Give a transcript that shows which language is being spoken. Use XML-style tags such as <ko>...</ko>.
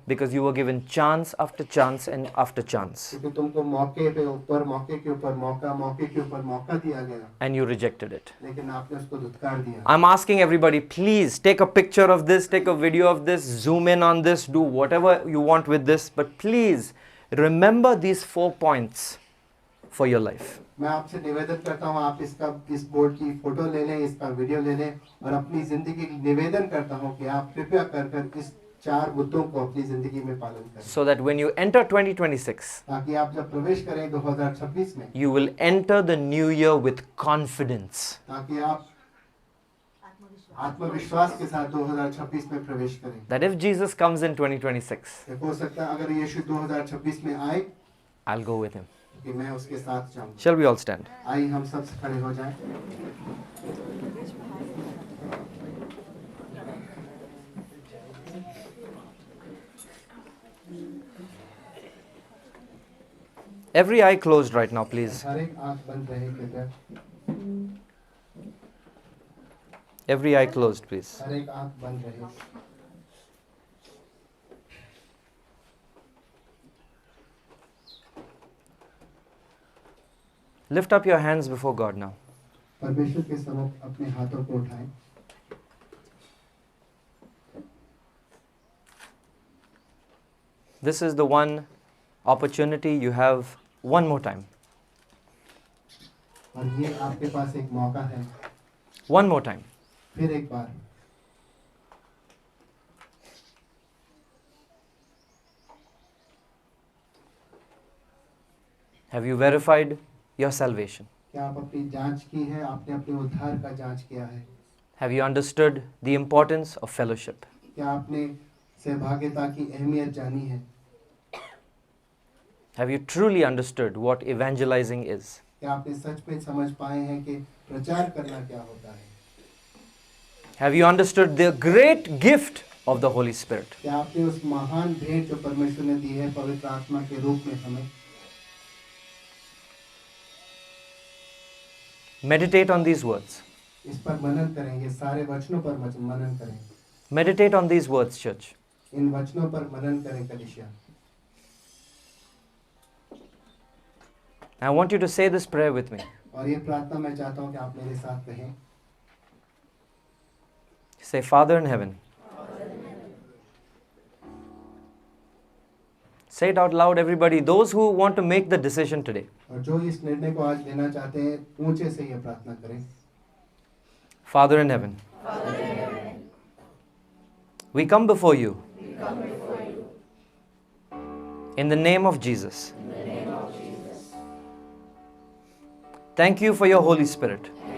<en>because you were given chance after chance and after chance</en> <hi>क्योंकि तुमको मौके पे ऊपर मौके के ऊपर मौका, मौके के ऊपर मौका दिया गया,</hi> <en>and you rejected it"?</en> <hi>लेकिन आपने उसको धुतकार दिया।</hi> <en>I'm asking everybody, please take a picture of this, take a video of this, zoom in on this, do whatever you want with this, but please remember these 4 points for your life.</en> <hi>मैं आपसे निवेदन करता हूँ, आप इस board की photo ले लें, इसका वीडियो ले लें, और अपनी जिंदगी निवेदन करता हूँ कि आप कृपया कर इस 4 मुद्दों को अपनी जिंदगी में पालन करें,</hi> <en>So that when you enter 2026,</en> <hi>ताकि आप जब प्रवेश करें 2026 में,</hi> <en>you will enter the new year with confidence.</en> <hi>ताकि आप आत्मविश्वास के साथ 2026 में प्रवेश करें।</hi> <en>That if Jesus comes in 2026,</en> <hi>हो सकता है अगर यीशु 2026 में आए</hi> <en>I'll go with Him.</en> <hi>कि मैं उसके साथ जाऊँ।</hi> <en>Shall we all stand?</en> <hi>आइए हम सब खड़े हो जाएं।</hi> <en>Every eye closed right now, please.</en> <hi>हर एक आंख बंद रहे कृपया,</hi> <en>Every eye closed, please.</en> <hi>हर एक आंख बंद रहे।</hi> <en>Lift up your hands before God now.</en> <hi>परमेश्वर के सम्मुख अपने हाथों को उठाएं।</hi> <en>This is the one opportunity you have one more time.</en> <hi>और ये आपके पास एक मौका है,</hi> <en>One more time.</en> <hi>फिर एक बार।</hi> <en>Have you verified your salvation?</en> <hi>क्या आप अपनी जांच की है? आपने अपने उद्धार का जांच किया है?</hi> <en>Have you understood the importance of fellowship?</en> <hi>क्या आपने सहभागिता की अहमियत जानी है?</hi> <en>Have you truly understood what evangelizing is?</en> <hi>क्या आपने सच में समझ पाए हैं कि प्रचार करना क्या होता है?</hi> <en>Have you understood the great gift of the Holy Spirit?</en> <hi>क्या आपने उस महान भेंट जो परमेश्वर ने दी है पवित्र आत्मा के रूप में हमें?</hi> <en>Meditate on these words.</en> <hi>इस पर मनन करें, ये सारे वचनों पर मनन करें।</hi> <en>Meditate on these words, church.</en> <hi>इन वचनों पर मनन करें कलीसिया।</hi> <en>I want you to say this prayer with me.</en> <hi>और ये प्रार्थना मैं चाहता हूँ कि आप मेरे साथ कहें।</hi> <en>Say, Father in heaven, Say it out loud, everybody. Those who want to make the decision today.</en> <hi>और जो इस निर्णय को आज लेना चाहते हैं ऊंचे से ये प्रार्थना करें।</hi> <en>Father in heaven, we come before you in the name of Jesus. Thank you for your Holy Spirit.</en>